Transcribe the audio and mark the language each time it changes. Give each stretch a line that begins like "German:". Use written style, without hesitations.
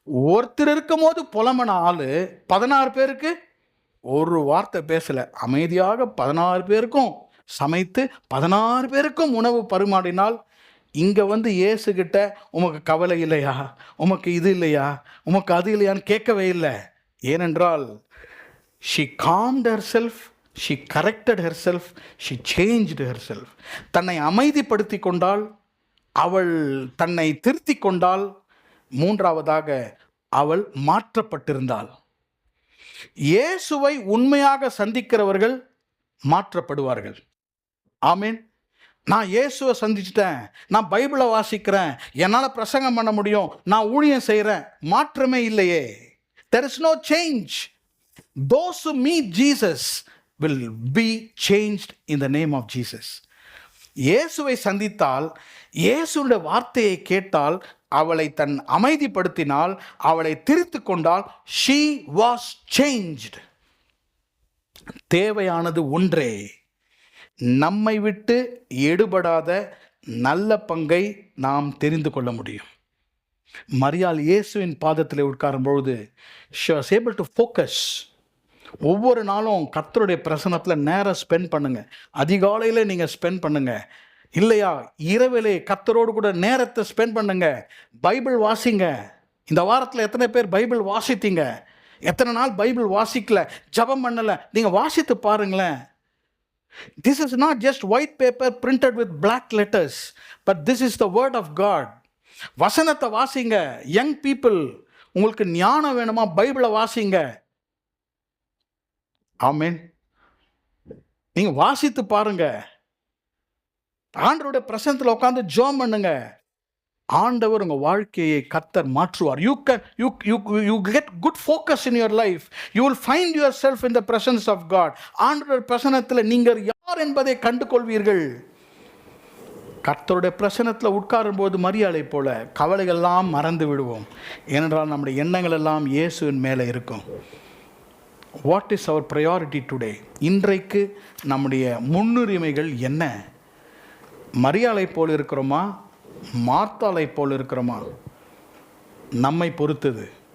Tamil: ஒருத்தர் இருக்கும் போது புலம்பன ஆள் 16 பேருக்கு ஒரு வார்த்தை பேசலை. அமைதியாக 16 பேருக்கும் சமைத்து 16 பேருக்கும் உணவு பரிமாறினால், இங்கே வந்து இயேசுகிட்ட உமக்கு கவலை இல்லையா, உமக்கு இது இல்லையா, உமக்கு அது இல்லையான்னு கேட்கவே இல்லை.
English: ஏனென்றால் she calmed herself, she corrected herself, she changed herself.
Tamil: தன்னை அமைதிப்படுத்தி கொண்டாள், அவள் தன்னை திருத்தி கொண்டாள். மூன்றாவதாக அவள் மாற்றப்பட்டிருந்தாள். இயேசுவை உண்மையாக சந்திக்கிறவர்கள் மாற்றப்படுவார்கள். ஆமீன். நான் இயேசுவை சந்திச்சிட்டேன், நான் பைபிளை வாசிக்கிறேன், என்னால் பிரசங்கம் பண்ண முடியும், நான் ஊழியம் செய்கிறேன், மாற்றமே இல்லையே.
English: There is no change. Those who meet Jesus will be changed in the name of Jesus.
Tamil: இயேசுவை சந்தித்தால், இயேசுடைய வார்த்தையை கேட்டால், அவளை தன் அமைதிப்படுத்தினால், அவளை திருத்தி கொண்டால்,
English: she was changed.
Tamil: தேவையானது ஒன்றே, நம்மை விட்டு எடுபடாத நல்ல பங்கை நாம் தெரிந்து கொள்ள முடியும். மரியாள் இயேசுவின் பாதத்தில் உட்காரும் பொழுது
English: she was able to focus.
Tamil: ஒவ்வொரு நாளும் கர்த்தருடைய பிரசன்னத்தில் நேரம் ஸ்பெண்ட் பண்ணுங்க. அதிகாலையில் நீங்கள் ஸ்பெண்ட் பண்ணுங்க, இல்லையா இரவிலே கர்த்தரோடு கூட நேரத்தை ஸ்பெண்ட் பண்ணுங்க. பைபிள் வாசிங்க. இந்த வாரத்தில் எத்தனை பேர் பைபிள் வாசித்தீங்க? எத்தனை நாள் பைபிள் வாசிக்கல, ஜெபம் பண்ணலை? நீங்கள் வாசித்து பாருங்களேன்.
English: This is not just white paper printed with black letters, but this is the word of God.
Tamil: வசனத்தை வாசிங்க.
English: young people,
Tamil: உங்களுக்கு ஞானம் வேணுமா? பைபிளை வாசிங்க. ஆமென். நீங்க வாசித்து பாருங்க. ஆண்டவருடைய பிரசன்னத்தில் உட்கார்ந்து ஜெபம் பண்ணுங்க. ஆண்டவர் உங்கள் வாழ்க்கையை கர்த்தர் மாற்றுவார்.
English: You get good focus in your life. You will find yourself in the presence of God.
Tamil: ஆண்டவருடைய பிரசன்னத்தில் நீங்கள் யார் என்பதை கண்டு கொள்வீர்கள். கர்த்தருடைய பிரசன்னத்தில் உட்காரும் போது மரியாதை போல கவலைகள்லாம் மறந்து விடுவோம். ஏனென்றால் நம்முடைய எண்ணங்கள் எல்லாம் இயேசுவின் மேலே இருக்கும்.
English: What is our priority today?
Tamil: இன்றைக்கு நம்முடைய முன்னுரிமைகள் என்ன? மரியாதை போல் இருக்கிறோமா, மார்த்தாளை போல் இருக்கிறோமா? நம்மை பொறுத்தது.